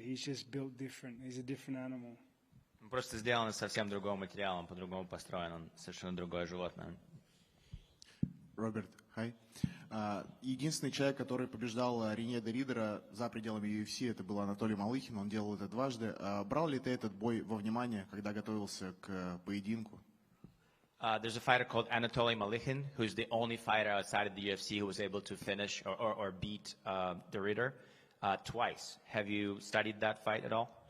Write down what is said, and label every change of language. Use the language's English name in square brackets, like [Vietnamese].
[English] He's just built different. He's a different animal. [Russian] Он просто сделан из совсем другого материала, он по-другому построен, он совершенно другое животное. [English] Роберт, hi. [Russian] Единственный человек, который побеждал Рене де Ридера за пределами UFC, это был Анатолий Малыхин, он делал это дважды. Брал ли ты этот бой во внимание, когда готовился к поединку? [English] There's a fighter called Anatoly Malikhin, who's the only fighter outside of the UFC who was able to finish or beat de Ridder twice. Have you studied that fight at all?